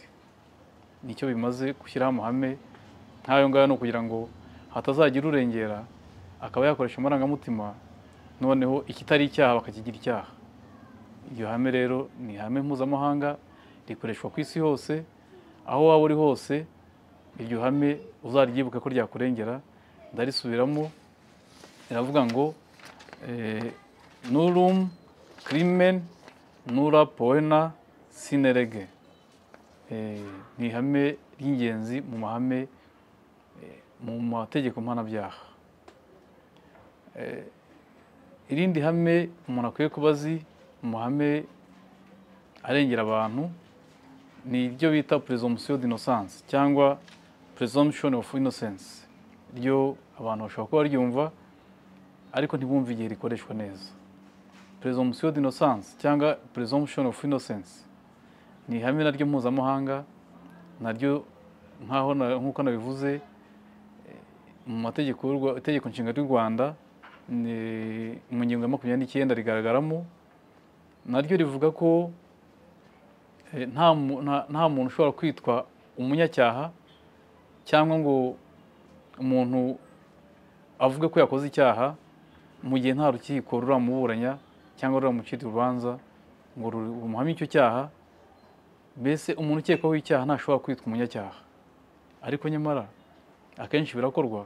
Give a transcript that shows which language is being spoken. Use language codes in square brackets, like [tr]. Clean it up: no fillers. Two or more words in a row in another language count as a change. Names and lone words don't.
[rw] Nicyo bimaze gushyiraho amahame nk'ayo ngayo, no kugira ngo hatazagira urengera akaba yakoresha amarangamutima, noneho ikitari icyaha bakakigira icyaha. Iryo hame rero ni ihame mpuzamahanga rikoreshwa ku isi hose. Aho waba uri hose, iryo hame uzaryibuka ko ryakurengera. Ndarisubiramo, riravuga ngo [la] nullum crimen nulla poena sine lege. [rw] Ni ihame ry'ingenzi mu mahame mu mategeko mpanabyaha. Irindi hame umuntu akwiye kuba azi mu mahame arengera abantu ni iryo bita [fr] presumption d'innocence [rw] cyangwa [en] presumption of innocence. [rw] Ryo abantu bashobora kuba baryumva ariko ntibumve igihe rikoreshwa neza. [fr] Presumption d'innocence [rw] cyangwa [en] presumption of innocence [rw] ni ihame naryo mpuzamahanga, naryo nk'uko nabivuze mu mategeko itegeko nshinga ry'u Rwanda mu ngingo ya 29 rigaragaramo. Naryo rivuga ko nta muntu ushobora kwitwa umunyacyaha cyangwa ngo umuntu avuge ko yakoze icyaha mu gihe nta rukiko ruramuburanya cyangwa ruramucira urubanza ngo rumuhamye icyo cyaha mbese umuntu ukekwaho icyaha ntashobora kwitwa umunyacyaha, ariko nyamara akenshi birakorwa.